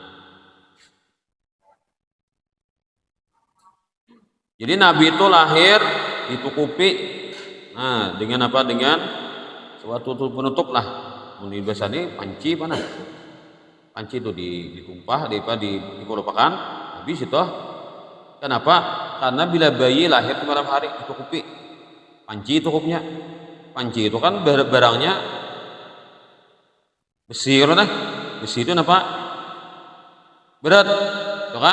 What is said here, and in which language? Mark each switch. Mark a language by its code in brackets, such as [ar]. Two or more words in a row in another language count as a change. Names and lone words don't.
[id] Jadi Nabi itu lahir ditukupi dengan apa? Dengan suatu penutup lah. Ini biasanya panci mana? Panci itu ditumpah, dikelupakan. Habis itu. Kenapa? Karena bila bayi lahir di malam hari ditukupi. Panci tukupnya. Panci itu kan barangnya besi nah. Besi itu apa? Berat, itu kan?